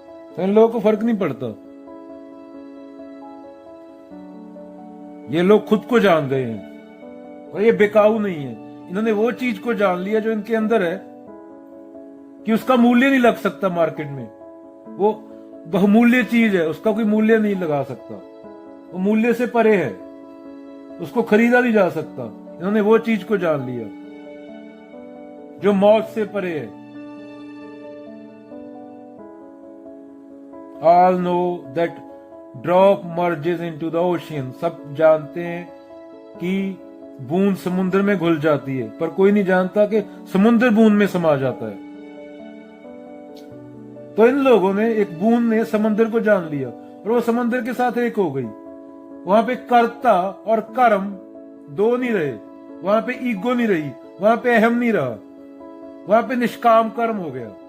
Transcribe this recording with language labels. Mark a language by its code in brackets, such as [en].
[hi] तो इन लोगों को फर्क नहीं पड़ता, ये लोग खुद को जान गए हैं, और ये बेकाऊ नहीं है, इन्होंने वो चीज को जान लिया जो इनके अंदर है कि उसका मूल्य नहीं लग सकता मार्केट में। वो बहुमूल्य चीज है, उसका कोई मूल्य नहीं लगा सकता, वो मूल्य से परे है, उसको खरीदा नहीं जा सकता। इन्होंने वो चीज को जान लिया जो मौत से परे है। [en] All know that drop merges into the ocean. [hi] सब जानते हैं कि बूंद समुद्र में घुल जाती है, पर कोई नहीं जानता कि समुद्र बूंद में समा जाता है। तो इन लोगों ने, एक बूंद ने समुद्र को जान लिया और वो समुद्र के साथ एक हो गई। वहां पे कर्ता और कर्म दो नहीं रहे, वहां पे ईगो नहीं रही, वहां पे अहम नहीं रहा, वहां पे निष्काम कर्म हो गया।